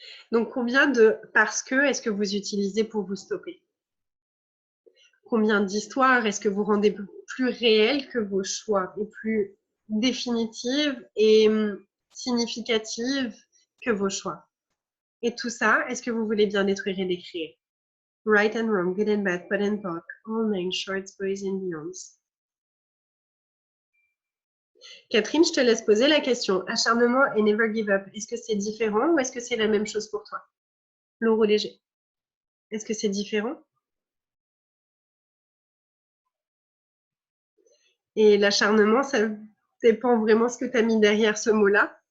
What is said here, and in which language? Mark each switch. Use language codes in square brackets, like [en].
[fr] Donc, combien de parce que est-ce que vous utilisez pour vous stopper? Combien d'histoires est-ce que vous rendez plus réelles que vos choix et plus définitives et significatives que vos choix? Et tout ça, est-ce que vous voulez bien détruire et décrire? [en] Right and wrong, good and bad, pot and pock, all nine shorts, boys and beyonds. [fr] Catherine, je te laisse poser la question. Acharnement et [en] never give up, [fr] est-ce que c'est différent ou est-ce que c'est la même chose pour toi? Laurent Léger, est-ce que c'est différent? Et l'acharnement, ça dépend vraiment ce que tu as mis derrière ce mot-là.